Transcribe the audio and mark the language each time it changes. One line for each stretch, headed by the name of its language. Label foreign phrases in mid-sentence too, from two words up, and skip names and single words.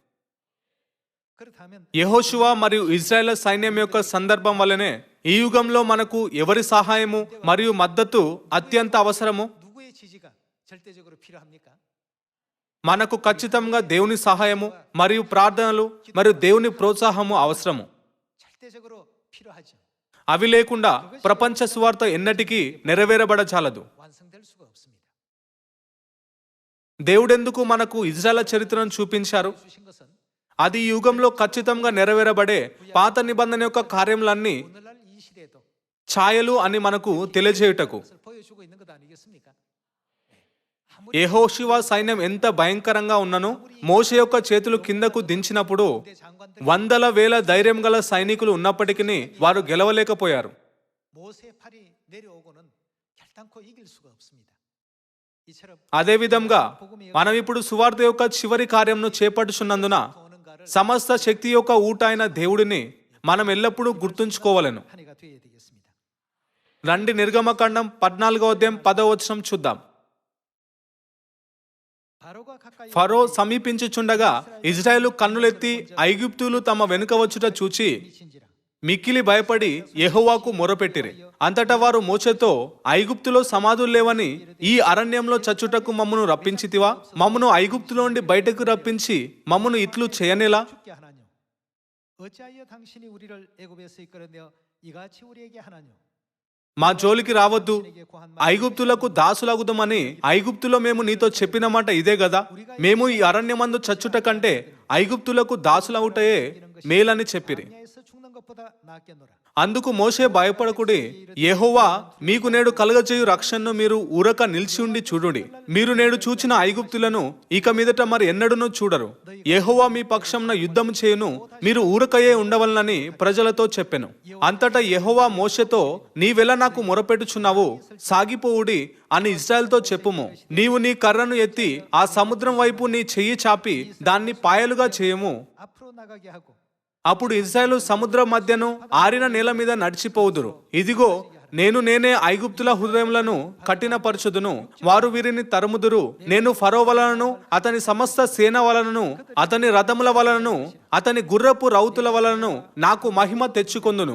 Telugu: యెహోషువ మరియు ఇజ్రాయేల్ సైన్యం యొక్క సందర్భం వల్లనే ఈ యుగంలో మనకు ఎవరి సహాయము మరియు మద్దతు అత్యంత అవసరము? మనకు ఖచ్చితంగా దేవుని సహాయము మరియు ప్రార్థనలు మరియు దేవుని ప్రోత్సాహము అవసరము. అవి లేకుండా ప్రపంచ సువార్త ఎన్నటికీ నెరవేరబడచాలదు.
Korean: 완성될 수가 없습니다.
Telugu: దేవుడెందుకు మనకు ఇజ్రాయెల్ చరిత్రను చూపించారు?
Korean: 주신 것은
Telugu: అది ఈ యుగంలో ఖచ్చితంగా నెరవేరబడే పాత నిబంధన యొక్క కార్యములన్నీ
Korean: 오늘날 이 시대에도
Telugu: ఛాయలు అని మనకు తెలియజేయుటకు.
Korean: 것을 보여주고 있는 것 아니겠습니까?
Telugu: యెహోషువ సైన్యం ఎంత భయంకరంగా ఉన్నను మోషే యొక్క చేతులు కిందకు దించినప్పుడు
Korean: 대 장관들
Telugu: వందల వేల ధైర్యం గల సైనికులు ఉన్నప్పటికీ వారు గెలవలేకపోయారు.
Korean: 모세 팔이 내려오고는 결단코 이길 수가 없습니다. 이처럼
Telugu: అదే విధంగా మనం ఇప్పుడు సువార్త యొక్క చివరి కార్యంను చేపట్టుచున్నందున
Korean: 오는가를
Telugu: సమస్త శక్తి యొక్క ఊట అయిన దేవుడిని మనం ఎల్లప్పుడూ గుర్తుంచుకోవాలను.
Korean: 한 해가 되어야 되겠습니다.
Telugu: రండి నిర్గమకాండం 14వ అధ్యాయం 10వ వచనం చూద్దాం.
Korean: 바로가 가까이
Telugu: ఫరో సమీపించుచుండగా ఇజ్రాయేలు కన్నులెత్తి ఐగుప్తులు తమ వెనుక వచ్చుట చూచి
Korean: 미친지라
Telugu: మిక్కిలి భయపడి యెహోవాకు మొరపెట్టిరి. అంతటా వారు మోషేతో, ఐగుప్తులో సమాధులు లేవని ఈ అరణ్యంలో చచ్చుటకు మమ్మను రప్పించితివా? మమ్మను ఐగుప్తులో నుండి బయటకు రప్పించి మమ్మను ఇట్లు చేయనేలా?
Korean: 죽게 하나뇨 어찌하여 당신이 우리를 애굽에서 이끌어내어 이같이 우리에게 하나뇨
Telugu: మా జోలికి రావద్దు, ఐగుప్తులకు దాసులగుదమని ఐగుప్తులో మేము నీతో చెప్పిన మాట ఇదే కదా. మేము ఈ అరణ్యమందు చచ్చుట కంటే ఐగుప్తులకు దాసులవుటయే మేలని చెప్పిరి.
Korean: 광야에서 죽는 것보다 낫겠노라.
Telugu: అందుకు మోషే భయపడకుడి, యెహోవా మీకు నేడు కలుగజేయు రక్షణను మీరు ఊరక నిలిచి ఉండి చూడుడి. మీరు నేడు చూచిన ఐగుప్తులను ఇక మీదట మరి ఎన్నడూనూ చూడరు. యెహోవా మీ పక్షంన యుద్ధము చేయును, మీరు ఊరకయే ఉండవలనని ప్రజలతో చెప్పెను. అంతటా యెహోవా మోషేతో, నీవెలా నాకు మొరపెట్టుచున్నావు? సాగిపోవుడి అని ఇజ్రాయెల్తో చెప్పుము. నీవు నీ కర్రను ఎత్తి ఆ సముద్రం వైపు నీ చెయ్యి చాపి దాన్ని పాయలుగా చేయము.
Korean: 앞으로 나가게 하고
Telugu: అప్పుడు ఇజ్రాయేలు సముద్రం మధ్యను ఆరిన నేల మీద నడిచిపోవుదురు. ఇదిగో నేనే ఐగుప్తుల హృదయములను కఠినపరచుదును, వారు వీరిని తరుముదురు. నేను ఫరో వలనను అతని సమస్త సేన వలనను అతని రథముల వలనను అతని గుర్రపు రౌతుల వలనను నాకు మహిమ తెచ్చుకొందును.